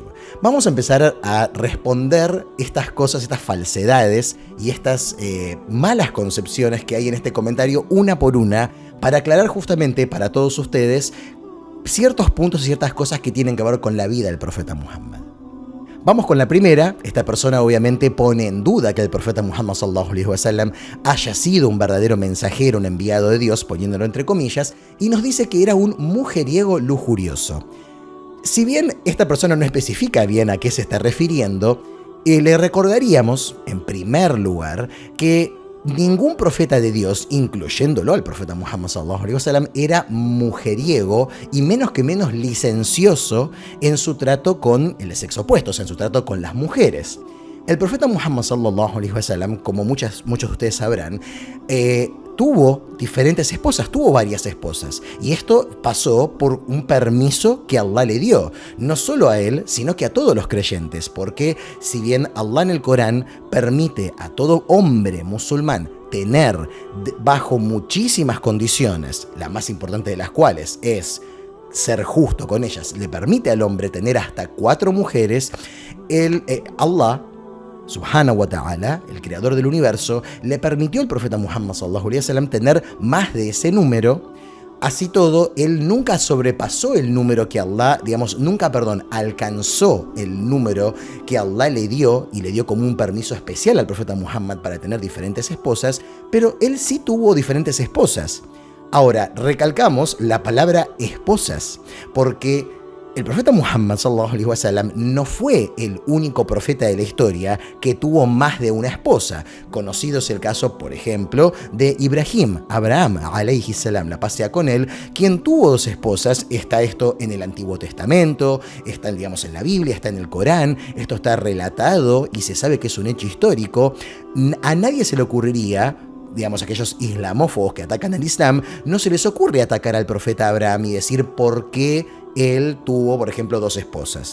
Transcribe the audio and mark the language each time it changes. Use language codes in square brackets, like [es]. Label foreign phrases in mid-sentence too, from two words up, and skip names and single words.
[es] Vamos a empezar a responder estas cosas, estas falsedades y estas malas concepciones que hay en este comentario una por una, para aclarar justamente para todos ustedes ciertos puntos y ciertas cosas que tienen que ver con la vida del profeta Muhammad. Vamos con la primera. Esta persona obviamente pone en duda que el profeta Muhammad [ar] صلى الله عليه وسلم [es] haya sido un verdadero mensajero, un enviado de Dios, poniéndolo entre comillas, y nos dice que era un mujeriego lujurioso. Si bien esta persona no especifica bien a qué se está refiriendo, le recordaríamos, en primer lugar, que ningún profeta de Dios, incluyéndolo al profeta Muhammad [ar] صلى الله عليه وسلم, [es] era mujeriego y menos licencioso en su trato con el sexo opuesto, o sea, en su trato con las mujeres. El profeta Muhammad [ar] صلى الله عليه وسلم, [es] como muchos de ustedes sabrán, tuvo diferentes esposas, tuvo varias esposas, y esto pasó por un permiso que Allah le dio, no solo a él, sino que a todos los creyentes, porque si bien Allah en el Corán permite a todo hombre musulmán tener bajo muchísimas condiciones, la más importante de las cuales es ser justo con ellas, le permite al hombre tener hasta 4 mujeres, [ar] الله سبحانه وتعالى, [es] el creador del universo, le permitió al profeta Muhammad [ar] صلى الله عليه وسلم [es] tener más de ese número. Así todo, él nunca sobrepasó el número que Allah, alcanzó el número que Allah le dio, y le dio como un permiso especial al profeta Muhammad para tener diferentes esposas, pero él sí tuvo diferentes esposas. Ahora, recalcamos la palabra esposas, porque El profeta Muhammad [ar] صلى الله عليه وسلم [es] no fue el único profeta de la historia que tuvo más de una esposa. Conocido es el caso, por ejemplo, de Ibrahim, Abraham [ar] عليه السلام, [es] la paz sea con él, quien tuvo 2 esposas. Está esto en el Antiguo Testamento, está, digamos, en la Biblia, está en el Corán. Esto está relatado y se sabe que es un hecho histórico. A nadie se le ocurriría, digamos, aquellos islamófobos que atacan al Islam, no se les ocurre atacar al profeta Abraham y decir por qué él tuvo, por ejemplo, 2 esposas.